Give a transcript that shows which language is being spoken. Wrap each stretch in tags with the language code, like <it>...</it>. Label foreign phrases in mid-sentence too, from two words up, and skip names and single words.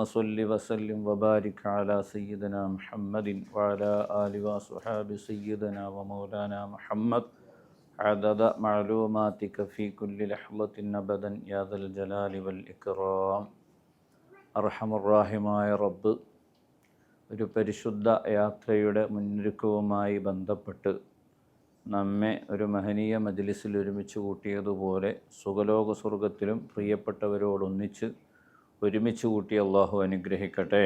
<ar>صل وسلم وبارك على سيدنا محمد وعلى آل وصحاب سيدنا ومولانا محمد عدد معلوماتك في كل لحظة أبدا يا ذا الجلال والإكرام أرحم الراحماയ</ar> <ml>റബ്ബ് ഒരു പരിശുദ്ധ യാത്രയുടെ മുന്നൊരുക്കവുമായി ബന്ധപ്പെട്ട് നമ്മെ ഒരു മഹനീയ മജ്ലിസിൽ ഒരുമിച്ച് കൂട്ടിയതുപോലെ സുഖലോക സ്വർഗത്തിലും പ്രിയപ്പെട്ടവരോടൊന്നിച്ച് ഒരുമിച്ച് കൂട്ടി അള്ളാഹു അനുഗ്രഹിക്കട്ടെ.</ml>